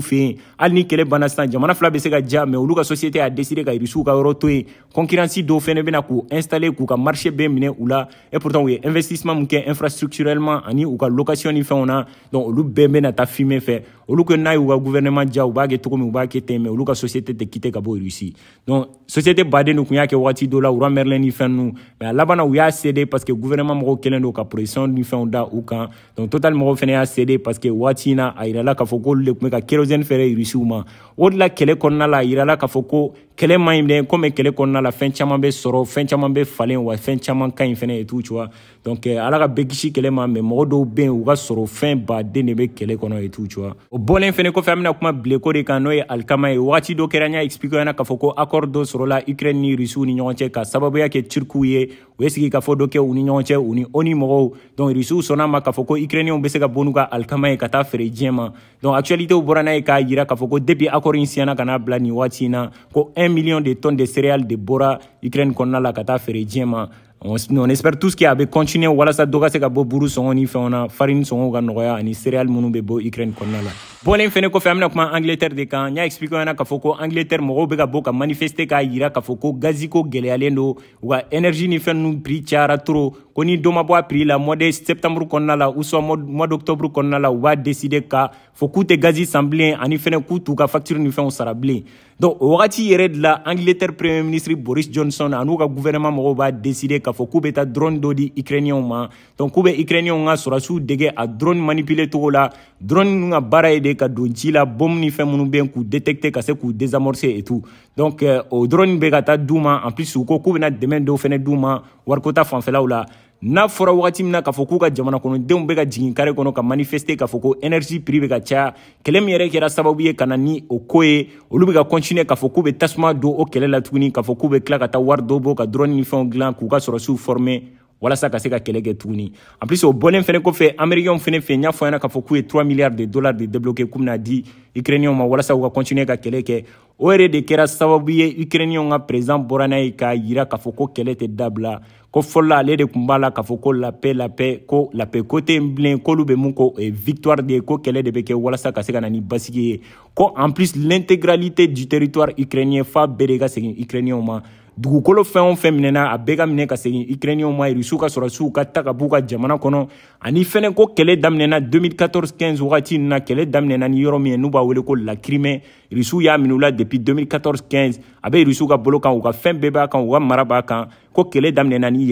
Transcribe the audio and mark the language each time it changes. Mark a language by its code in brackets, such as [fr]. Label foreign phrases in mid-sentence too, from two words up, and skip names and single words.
[bm] fɛ yen hali ni kɛlɛ banna sisan jamana fila bɛ se ka ja mais olu ka [fr] société a décidé [bm] ka Russiw ka yɔrɔ to yen concurrence dɔw fɛnɛ bɛna k'u installer k'u ka marché bɛɛ minɛ u la [fr] et pourtant [bm] u ye investissement min kɛ infrastructurellement ani u ka location ni fɛnw na donc olu bɛɛ bɛna taa fumer fɛ olu ko n'a y'u ka gouvernement ja u b'a kɛ cogo min u b'a kɛ ten mais olu ka société tɛ quitter ka bɔ Russie donc société baden de tun y'a kɛ waati dɔ la Leroy Merlin ni fɛn ninnu mais a laban na u y'a cédé [fr] parce que gouvernement [bm] mɔgɔw kɛlen don ka pression ni fɛnw da u kan donc Total mɔgɔw fɛnɛ y'a cédé [fr] parce que [bm] waati in na a yirala k'a fɔ k'olu de tun bɛ ka kérosène feere Rusiw ma o de la kɛlɛ kɔnɔna la a yirala k'a fɔ ko kɛlɛ man ɲi dɛ comme kɛlɛ kɔnɔna la fɛn caman bɛ sɔrɔ fɛn caman bɛ falen wa fɛn caman ka ɲi fɛnɛ [fr] et tout tu vois [bm] donc ala ka bɛɛ kisi kɛlɛ ma mais mɔgɔ dɔw bɛ yen u ka sɔrɔ fɛn baden de bɛ kɛlɛ kɔnɔ [fr] et tout tu vois [bm] o bɔlen fɛnɛ kɔfɛ an bɛna kuma bileko de kan n'o ye alikama ye wagati dɔ kɛra n y'a expliqué ɲɛna k'a fɔ ko accord dɔ sɔrɔla Ukraine ni Rusiw ni ɲɔgɔn cɛ ka sababuya kɛ Turkiw ye u ye sigi ka fɔ dɔ kɛ u ni ɲɔgɔn cɛ u ni ONU mɔgɔw donc Rusiw sɔnna ma k'a fɔ ko Ukrainiens bɛ se ka bɔ n'u ka alikama ye ka taa feere diɲɛ ma donc actualité bɔra n'a ye k'a yira k'a fɔ ko depuis accord in siɲɛna ka n'a bila nin waati in na ko [fr] 1 million de tonnes de céréales de [bm] bɔra Ukraine kɔnɔna la ka taa feere diɲɛ ma [fr] on espère tous qu'il a continuer [bm] walasa dɔ ka se ka bɔ buru sɔngɔ ni fɛnw na farine sɔngɔw ka nɔgɔya ani céréales minnu bɛ bɔ Ukraine kɔnɔna la bɔlen fɛnɛ kɔfɛ an bɛna kuma Angleterre de kan n y'a expliqué ɲɛna k'a fɔ ko Angleterre mɔgɔw bɛ ka bɔ ka manifester k'a yira k'a fɔ ko gaziko gɛlɛyalen don u ka énergie ni fɛn ninnu prix cayara trop ko ni dɔ ma bɔ a prix la [fr] mois de septembre [bm] kɔnɔna la [fr] ou soit mois d'octobre [bm] kɔnɔna la u b'a décider ka fɔ k'u tɛ gazi san bilen ani fɛnɛ k'u t'u ka facture ni fɛnw sara bilen donc o wagati yɛrɛ de la Angleterre [fr] premier ministre [bm] Boris Johnson an'u ka gouvernement mɔgɔw b'a décider k'a fɔ k'u bɛ taa drone dɔ di Ukrainiens ma donc k'u bɛ Ukrainiens ka sɔrɔsiw dege a [fr] drone manipuler [bm] togo la drone ninnu ka baara ye de ka don ci la bombe ni fɛn minnu bɛ yen k'u détecter ka se k'u désamorcer [fr] et tout [bm] donc o drone bɛ ka taa d'u ma [fr] en plus [bm] u ko k'u bɛna dɛmɛ dɔw fɛnɛ d'u ma wariko ta fanfɛlaw la n'a fɔra wagati min na k'a fɔ k'u ka jamana kɔnɔdenw bɛ ka jigin kare kɔnɔ ka manifester k'a fɔ ko [fr] énergie prix [bm] bɛ ka caya kɛlɛ min yɛrɛ kɛra sababu ye ka na ni o ko ye olu bɛ ka continuer k'a fɔ k'u bɛ tasuma don o kɛlɛ la tuguni k'a fɔ k'u bɛ tila ka taa wari dɔw bɔ ka drone ni fɛnw dilan k'u ka sɔrɔsiw former walasa ka se ka kɛlɛ kɛ tuguni [fr] en plus [bm] o bɔlen fɛnɛ kɔfɛ américains fɛnɛ fɛ n y'a fɔ ɲɛna k'a fɔ k'u ye [fr] 3 milliards de dollars de débloquer [bm] k'u bɛna di Ukrainiens ma walasa u ka continuer ka kɛlɛ kɛ o yɛrɛ de kɛra sababu ye Ukrainiens ka président bɔra n'a ye k'a yira k'a fɔ ko kɛlɛ tɛ dabila ko fɔlɔ ale de tun b'a la k'a fɔ ko [fr] la paix [bm] ko [fr] la paix [bm] ko tɛ bilen k'olu bɛ mun ko victoire de ye ko kɛlɛ de bɛ kɛ walasa ka se ka na ni basigi ye ko [fr] en plus l'intégralité du territoire ukrainien [bm] f'a bɛɛ de ka segin Ukrainiens ma dugukolo fɛn o fɛn minɛna a bɛɛ ka minɛ ka segin Ukrainiens ma Rusiw ka sɔrɔsiw ka ta ka b'u ka jamana kɔnɔ ani fɛnɛ ko kɛlɛ daminɛna 2014-15 wagati ninnu na kɛlɛ daminɛna ni yɔrɔ min ye n'u b'a wele ko la Crimée Rusiw y'a minɛ u la depuis 2014-15 a bɛ Rusiw ka bolo kan u ka fɛn bɛɛ b'a kan u ka mara b'a kan ko kɛlɛ daminɛna ni yen